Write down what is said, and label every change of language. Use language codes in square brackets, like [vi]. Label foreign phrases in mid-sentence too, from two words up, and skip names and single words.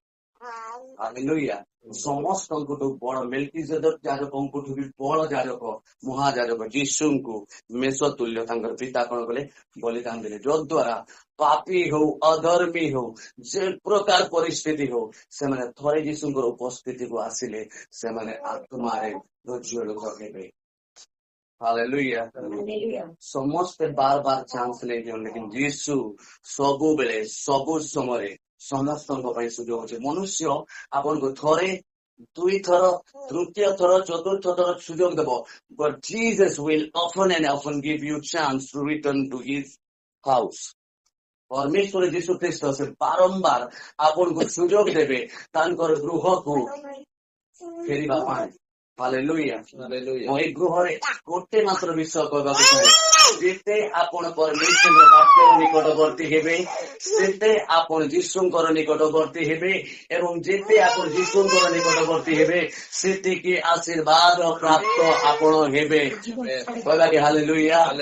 [or] ହାଲେଲୁୟା ସମସ୍ତଙ୍କଠୁ ବଡ ମେଲକିଜେଦକ ଯାଜକଙ୍କଠୁ ବି ବଡ ଯାଜକ ମହାଯାଜକ ଯୀଶୁଙ୍କୁ ମେଷ ତୁଲ୍ୟ ତାଙ୍କର ପିତା କଣ କଲେ ବଳିଦାନ ଦେଲେ ଯଦ୍ୱାରା ପାପୀ ହଉ ଅଧର୍ମୀ ହଉ ଯେ ପ୍ରକାର ପରିସ୍ଥିତି ହଉ ସେମାନେ ଥରେ ଯୀଶୁଙ୍କର ଉପସ୍ଥିତିକୁ ଆସିଲେ ସେମାନେ ଆତ୍ମାରେ ଧୈର୍ଯ୍ୟ ହେବେ ହାଲେଲୁୟା ସମସ୍ତେ ବାର ଚାନ୍ସ ନେଇଛନ୍ତି କିନ୍ତୁ ଯୀଶୁ ସବୁବେଳେ ସବୁ ସମୟରେ ସମସ୍ତଙ୍କ ପାଇଁ ସୁଯୋଗ ଅଛି ମନୁଷ୍ୟ ଆପଣଙ୍କୁ ଥରେ ଦୁଇଥର ତୃତୀୟ ଥର ଚତୁର୍ଥ ଥର ସୁଯୋଗ ଦେବ [en] but Jesus will often and often give you chance to return to his house [or] ପରମେଶ୍ୱର ଯୀଶୁ ଖ୍ରୀଷ୍ଟ ସେ ବାରମ୍ବାର ଆପଣଙ୍କୁ ସୁଯୋଗ ଦେବେ ତାଙ୍କର ଗୃହକୁ ଫେରିବା ପାଇଁ ହାଲେଲୁୟା ମୁଁ ଏଇ ଗୃହରେ ଗୋଟେ ମାତ୍ର ବିଷୟ କହିବାକୁ ଚାହେଁ ଯେତେ ଆପଣ ପରମେଶ୍ୱରଙ୍କ ବାକ୍ୟର ନିକଟବର୍ତ୍ତୀ ହେବେ ସେତେ ଆପଣ ଯୀଶୁଙ୍କର ନିକଟବର୍ତ୍ତୀ ହେବେ ଏବଂ ଯେତେ ଆପଣ ଯୀଶୁଙ୍କର ନିକଟବର୍ତ୍ତୀ ହେବେ ସେତିକି ଆଶୀର୍ବାଦ ପ୍ରାପ୍ତ ଆପଣ ହେବେ କହିବା କି ହାଲେଲୁୟା